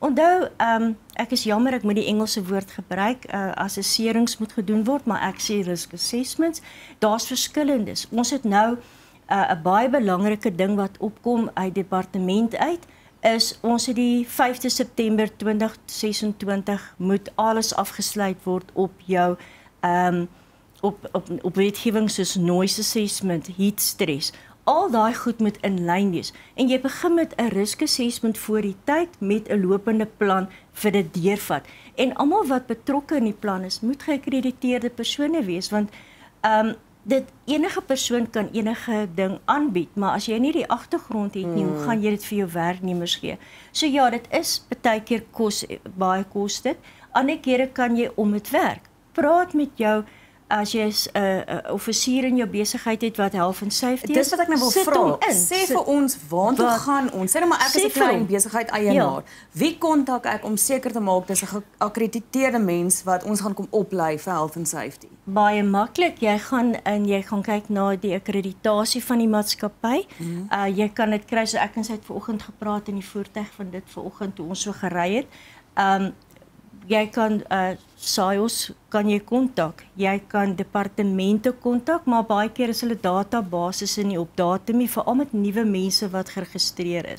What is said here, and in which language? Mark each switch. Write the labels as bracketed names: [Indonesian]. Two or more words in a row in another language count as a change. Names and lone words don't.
[Afrikaans] Onthou, ek is jammer ek moet die Engelse woord gebruik, assesserings moet gedoen word, maar ek sê [English] risk assessments, [Afrikaans] daar's verskillendes. Ons het nou 'n baie belangrike ding wat opkom uit departement uit, is ons het die 5de September 2026 moet alles afgesluit word op jou op wetgewing soos [English] noise assessment, heat stress. [Afrikaans] Al daai goed moet in lyn wees. En jy begin met 'n [English] risk assessment [Afrikaans] voor die tyd met 'n lopende plan vir dit deurvat. En almal wat betrokke in die plan is, moet geakkrediteerde persone wees, want dit enige persoon kan enige ding aanbied, maar as jy nie die agtergrond het nie, hoe gaan jy dit vir jou werknemers gee? So ja, dit is baie keer baie kos dit. Ander kere kan jy om dit werk. Praat met jou as jy 'n offisier in jou besigheid het wat [English] health and safety [Afrikaans] Dis wat ek nou wil vra. Sê vir ons, waartoe gaan ons? Sê nou maar ek is 'n klein besigheid eienaar. Wie kontak ek om seker te maak dis 'n geakkrediteerde mens wat ons gaan kom oplei vir [English] health and safety? [Afrikaans] Baie maklik. Jy gaan kyk na die akkreditasie van die maatskappy. Jy kan dit kry. So ek en sy het vanoggend gepraat in die voertuig van dit vanoggend toe ons so gery het. Jy kan SAIOS kan jy kontak. Jy kan departemente kontak, maar baie keer is hulle databasisse nie op datum nie, veral met nuwe mense wat geregistreer is.